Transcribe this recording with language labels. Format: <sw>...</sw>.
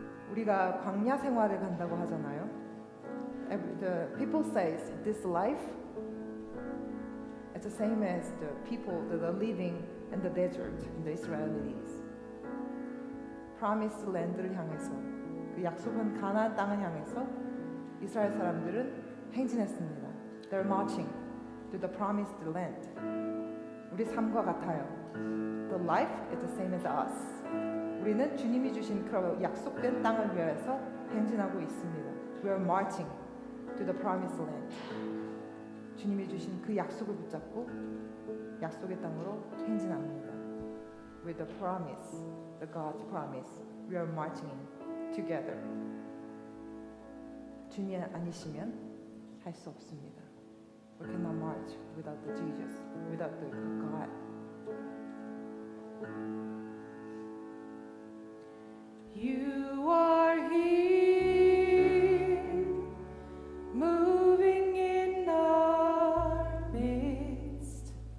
<ko>우리가 광야 생활을 간다고 하잖아요.</ko> <en>The people says this life it's the same as the people that are living in the desert, in the Israelis. Promised land</en> <ko>를 향해서 그 약속한 가나안 땅을 향해서 이스라엘 사람들은 행진했습니다.</ko> <en>They're marching to the promised land.</en> <ko>우리 삶과 같아요.</ko> <en>The life is the same as us.</en> <ko>우리는 주님이 주신 그 약속된 땅을 위해서 행진하고 있습니다.</ko> <en>We are marching to the promised land.</en> <ko>주님이 주신 그 약속을 붙잡고 약속의 땅으로 행진합니다.</ko> <en>With the promise, the God's promise, we are marching together.</en> <ko>주님 아니시면 할 수 없습니다.</ko> <en>We cannot march without the Jesus, without the God. You are here, moving in our midst.</en>